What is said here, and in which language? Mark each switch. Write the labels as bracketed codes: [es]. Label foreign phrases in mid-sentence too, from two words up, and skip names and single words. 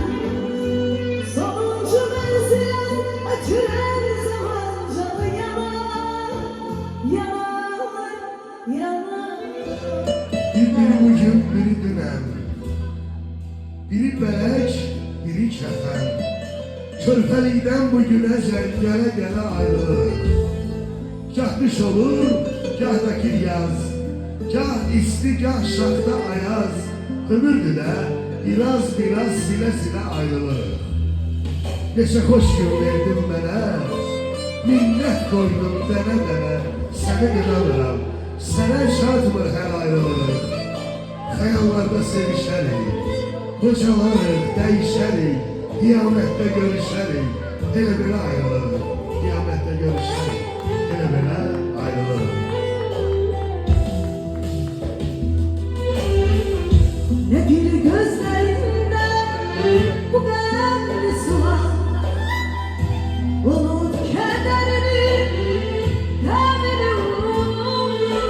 [tr] Sonuncu benzeyen ötüren zaman canı yanar, yanar, yanar. Biri bugün, biri dünen. Biri belek, biri kefen. Körpelikten bugüne gele ayrılır. Gah kış olur, gah da yaz. Gah isti, gah şakta ayaz. Ömürdü de biraz sile ayrılır. [az] Neçə xoş gün verdin mənə, minnət qoydum dənə, səni inanıram, sənə şadmır hər ayrılıq. Xəyallarda sevişərik, qocalarıq, dəyişərik, qiyamətdə görüşərik, elə belə ayrılıq. Qiyamətdə görüşərik, elə belə ayrılıq. [tr] Ne bir gözlerinden bu gönlü sular. Unut kederini, demini unut.